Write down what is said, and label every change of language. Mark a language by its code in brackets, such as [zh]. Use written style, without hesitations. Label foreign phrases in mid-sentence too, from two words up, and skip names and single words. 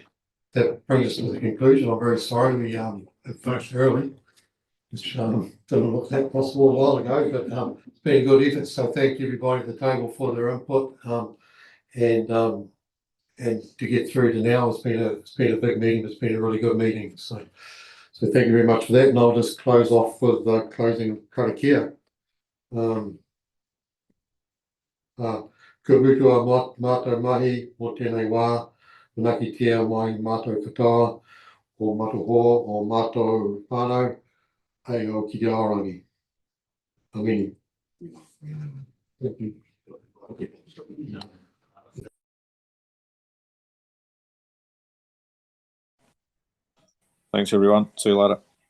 [en] That brings us to the conclusion. I'm very sorry we finished early, which didn't look that possible a while ago, but it's been a good effort. So thank you everybody at the table for their input, and to get through to now, it's been a big meeting. It's been a really good meeting. So thank you very much for that. And I'll just close off with the closing karakia. [mi] Ka mutua mātou mahi mo tēnei wā, manaki tia mai mātou katoa, o mātou hoa, o mātou whānau, hei o ki te aorangi. [en] Amini. Thank you. Thanks, everyone. See you later.